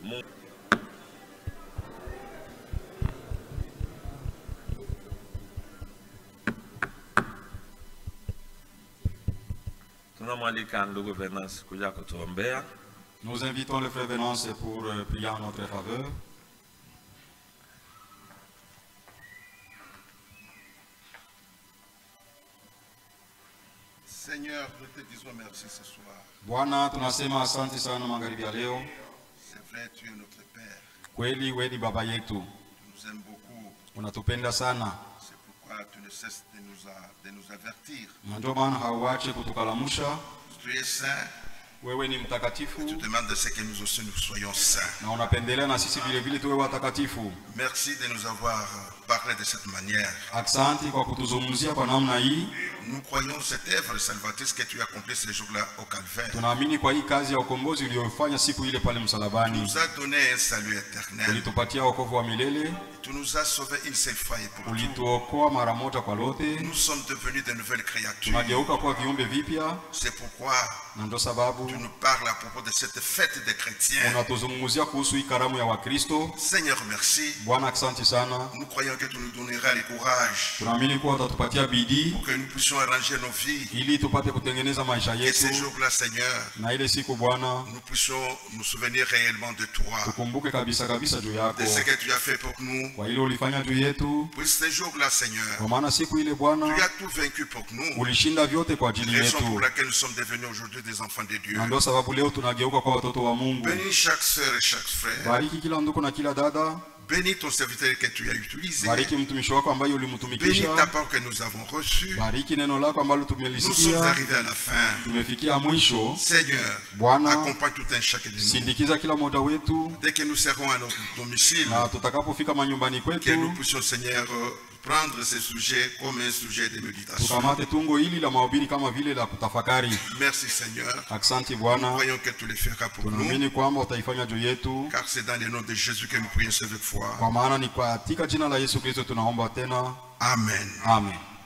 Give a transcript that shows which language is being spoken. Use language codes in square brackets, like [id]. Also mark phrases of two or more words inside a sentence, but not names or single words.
[fr] Nous invitons le frère Venance pour prier en notre faveur. Seigneur, nous te disons merci ce soir. [sw] Bwana, tunasema asante sana magharibi ya leo. [fr] C'est vrai, tu es notre Père. [sw] Kweli wewe ni baba yetu. [fr] Tu nous aimes beaucoup. [sw] Unatupenda sana. [fr] C'est pourquoi tu ne cesses de nous avertir. [sw] Ndio maana hauache kutukalamusha. [fr] Tu es saint. [sw] Wewe ni mtakatifu. [fr] Tu demandes de ce que nous aussi nous soyons saints. [sw] Na unapendelea na sisi vile vile tuwe watakatifu. [fr] Merci de nous avoir parlé de cette manière. [sw] Asante kwa kutuzungumzia kwa namna hii. [fr] Nous croyons cette œuvre salvatrice que tu as accomplie ce jour-là au Calvaire. [sw] Tunaamini kwa hii kazi ya ukombozi uliyofanya siku ile pale msalabani. [fr] Tu nous as donné un salut éternel. [sw] Ulitupatia wokovu wa milele. [fr] Tu nous as sauvés une seule fois et pour tout. [sw] Ulituokoa mara moja kwa lote. [fr] Nous sommes devenus de nouvelles créatures. [sw] Tunageuka kuwa viumbe vipya. [fr] C'est pourquoi [sw] na ndio sababu [fr] tu nous parles à propos de cette fête des chrétiens. [sw] Unatuzungumzia kuhusu hii karamu ya Wakristo. [fr] Seigneur, merci. [sw] Bwana, asante sana. [fr] Nous croyons que tu nous donneras le courage. [sw] Tunaamini kuwa utatupatia bidii [fr] pour que nous puissions arranger nos vies. [sw] Ili tupate kutengeneza maisha yetu. [fr] Et ces jours-là, Seigneur, [sw] na ile siku Bwana, [fr] nous puissions nous souvenir réellement de toi. [sw] Tukumbuke kabisa kabisa juu yako. [fr] De ce que tu as fait pour nous. [sw] Kwa ile ulifanya juu yetu. [fr] Pour ces jours-là, Seigneur. [sw] Kwa maana siku ile Bwana, [fr] tu as tout vaincu pour nous. [sw] Ulishinda vyote kwa ajili yetu. [fr] Raison pour laquelle nous sommes devenus aujourd'hui des enfants de Dieu. [sw] Na ndio sababu leo tunageuka kwa watoto wa Mungu. [fr] Bénis chaque sœur et chaque frère. [sw] Bariki kila ndugu na kila dada. [fr] Bénis ton serviteur que tu as utilisé. [sw] Bariki mtumishi wako ambaye ulimtumikisha. [fr] Bénis ta parole que nous avons reçue. [sw] Bariki neno lako ambalo tumelisikia. [fr] Nous sommes arrivés à la fin. [sw] Tumefikia mwisho. [fr] Seigneur, [sw] Bwana, [fr] accompagne tout un chacun de nous. [sw] Sindikiza kila mmoja wetu. [fr] Dès que nous serons à notre domicile. [sw] Na tutakapofika manyumbani kwetu. [fr] Que nous puissions, Seigneur, prendre ce sujet comme un sujet de méditation. [sw] Tukamate tungo hili la mahubiri kama vile la kutafakari. [fr] Merci Seigneur. [sw] Asante Bwana. [fr] Nous croyons que tu le feras pour nous. [sw] Tunaamini kwamba utaifanya juu yetu. [fr] Car c'est dans le nom de Jésus que nous prions cette fois. [sw] Kwa maana ni katika jina la Yesu Kristo tunaomba tena. [fr] Amen. [sw] Amen.